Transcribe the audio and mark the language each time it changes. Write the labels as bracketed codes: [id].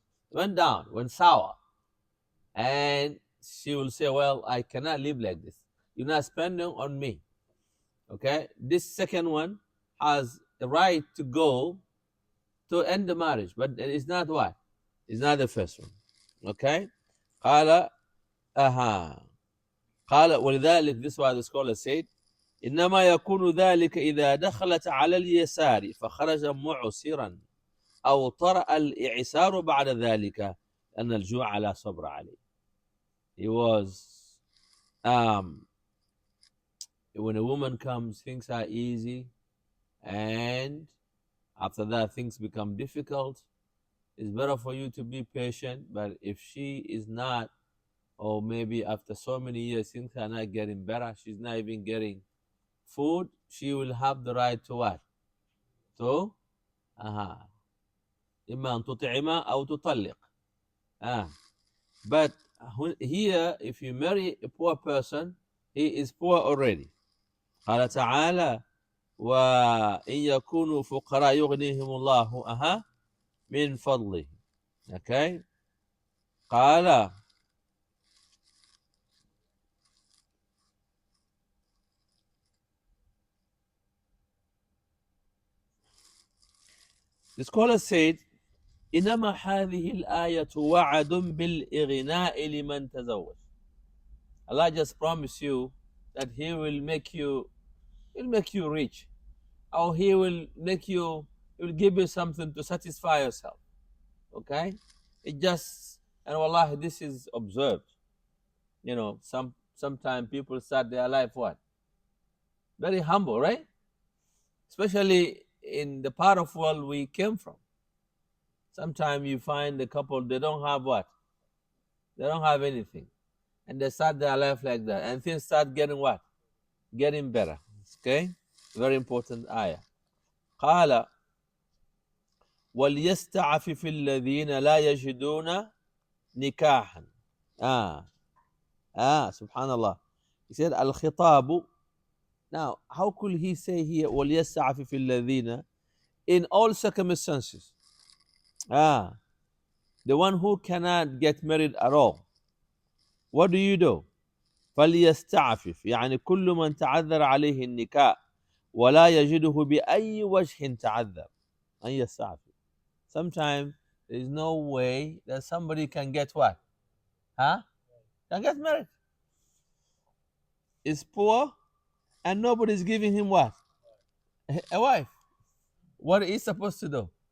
[en] Went down, went sour. And she will say, well, I cannot live like this. You're not spending on me. Okay? This second one has the right to go to end the marriage, but it's not what? It's not the first one. Okay? [ar] قال قال ولذلك, [en] this is why the scholar said, [ar] إنما يكون ذلك إذا دخلت على اليسار فخرج معسرا أو طرأ الإعسار بعد ذلك أن الجوع لا صبر عليه. [en] He was when a woman comes, things are easy, and after that things become difficult. It's better for you to be patient. But if she is not, or maybe after so many years things are not getting better, she's not even getting food, she will have the right to what? To [ar] إما أن تطعم أو تطلق. [en] But here, if you marry a poor person, he is poor already. [ar] قال تعالى وإن يكونوا فقراء يغنيهم الله من فضله. [en] Okay. [ar] قال [en] the scholar said [ar] إنما هذه الآية وعد بالإغناء لمن تزوج. [en] Allah just promised you that He will make you rich, or He will give you something to satisfy yourself. Okay? It just, and wallahi, this is observed. You know, sometimes people start their life what? Very humble, right? Especially in the part of world we came from. Sometimes you find the couple, they don't have what? They don't have anything. And they start their life like that. And things start getting what? Getting better. Okay? Very important ayah. [ar] قال وليستعفف الذين لا يجدون نكاحا. [en] Subhanallah. He said al-khitab. Now, how could he say here [ar] وليستعفف الذين [en] in all circumstances? The one who cannot get married at all, what do? [ar] فليستعفف يعني كل من تعذر عليه النكاح ولا يجده بأي وجه تعذر أن يستعفف. [en] Sometimes there is no way that somebody can get what? Can get married. Is poor and nobody is giving him what? A wife. What is he supposed to do?